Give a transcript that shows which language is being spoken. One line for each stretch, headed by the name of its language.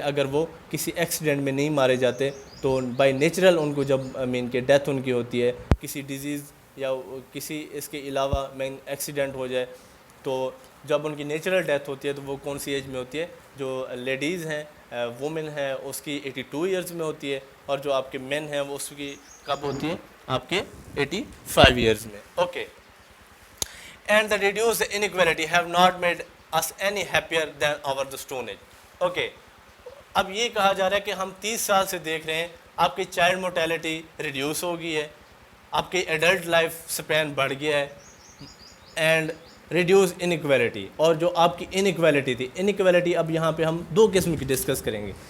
Urdu: اگر وہ کسی ایکسیڈنٹ میں نہیں مارے جاتے تو بائی نیچرل ان کو جب مین کہ ڈیتھ ان کی ہوتی ہے کسی ڈیزیز یا کسی اس کے علاوہ مین ایکسیڈنٹ ہو جائے، تو جب ان کی نیچرل ڈیتھ ہوتی ہے تو وہ کون سی ایج میں ہوتی ہے؟ جو لیڈیز ہیں وومن ہے اس کی 82 ایئرز میں ہوتی ہے، اور جو آپ کے مین ہیں وہ اس کی کب ہوتی ہے؟ آپ کے 85 ایئرز میں. Okay.
English: And the reduce inequality have not made us any happier than our the stone age. Okay.
Urdu: اب یہ کہا جا رہا ہے کہ ہم 30 سال سے دیکھ رہے ہیں آپ کی چائلڈ مورٹیلٹی ریڈیوس ہو گئی ہے، آپ کی ایڈلٹ لائف سپین بڑھ گیا ہے،
English: And reduce inequality.
Urdu: اور جو آپ کی انیکویلٹی تھی، انیکویلٹی اب یہاں پہ ہم دو قسم کی ڈسکس کریں گے.